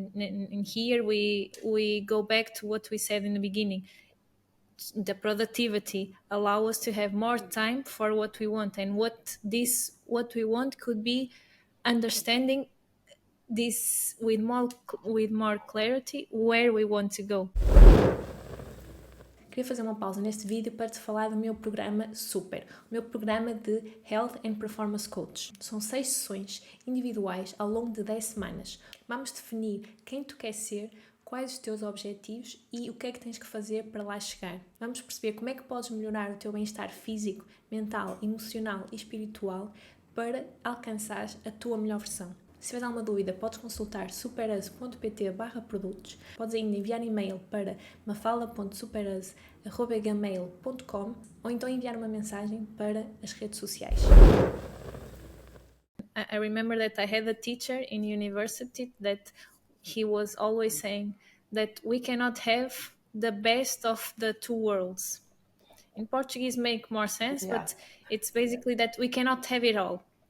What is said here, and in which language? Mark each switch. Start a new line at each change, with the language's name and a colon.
English: And here we go back to what we said in the beginning. The productivity allow us to have more time for what we want, and what we want could be understanding this with more clarity where we want to go.
Portuguese: Queria fazer uma pausa neste vídeo para te falar do meu programa Super, o meu programa de Health and Performance Coach. São 6 sessões individuais ao longo de 10 semanas. Vamos definir quem tu queres ser, quais os teus objetivos e o que é que tens que fazer para lá chegar. Vamos perceber como é que podes melhorar o teu bem-estar físico, mental, emocional e espiritual para alcançar a tua melhor versão. Se tiveres alguma dúvida, podes consultar superus.pt/produtos, podes ainda enviar e-mail para mafalda.superus@gmail.com ou então enviar uma mensagem para as redes sociais.
English: I remember that I had a teacher in university that he was always saying that we cannot have the best of the two worlds. In Portuguese make more sense, but it's basically that we cannot have it all.